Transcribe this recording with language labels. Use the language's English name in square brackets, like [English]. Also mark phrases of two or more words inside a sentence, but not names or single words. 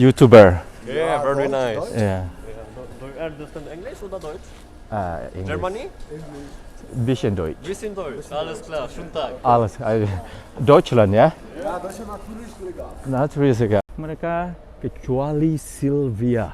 [English] YouTuber. Yeah, very nice. Yeah. Do you understand English [German] oder Deutsch? [English] English. Germany? [German] Bisschen Deutsch. Bisschen Deutsch. Alles klar, schönen Tag. Alles. Deutschland ya? Ya, Deutschland natürlich sogar. [Indonesian] Mereka kecuali Sylvia.